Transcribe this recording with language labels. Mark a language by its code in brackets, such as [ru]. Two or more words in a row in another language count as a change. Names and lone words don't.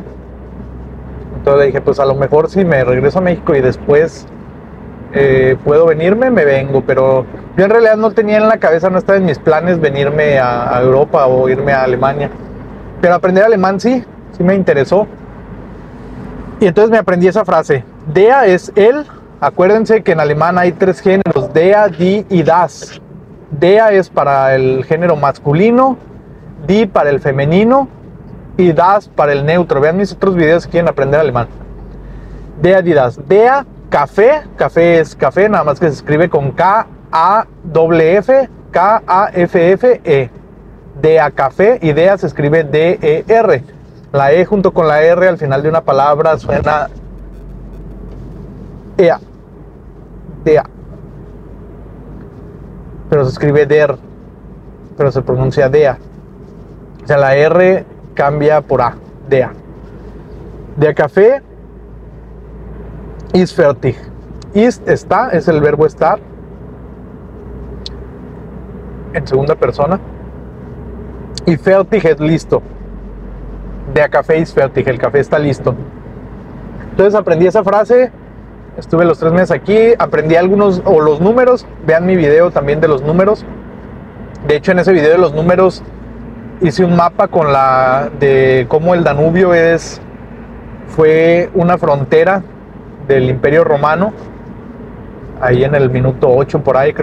[es] Entonces dije, pues a lo mejor si me regreso a México y después puedo venirme, me vengo. Pero yo en realidad no tenía en la cabeza, no estaba en mis planes venirme a Europa o irme a Alemania. Pero aprender alemán sí me interesó. Y entonces me aprendí esa frase. Der es él. Acuérdense que en alemán hay 3 géneros: [de] der, die [es] y das. Der es para el género masculino, die para el femenino y das para el neutro. Vean mis otros videos si quieren aprender alemán. [de] Der, die, das. [es] Der café es café, nada más que se escribe con K-A-F-F, K-A-F-F-E. DEA, café, y DEA se escribe D-E-R. La E junto con la R al final de una palabra suena EA, DEA. Pero se escribe DER, pero se pronuncia DEA. O sea, la R cambia por A, DEA. [de] DEA café. Ist fertig. Ist, [es] está, es el verbo estar en segunda persona. Y fertig es listo. [de] Der Kaffee ist fertig, [es] el café está listo. Entonces aprendí esa frase, estuve los 3 meses aquí, aprendí algunos, o los números, vean mi video también de los números. De hecho, en ese video de los números hice un mapa con de cómo el Danubio fue una frontera del Imperio Romano, ahí en el minuto 8 por ahí.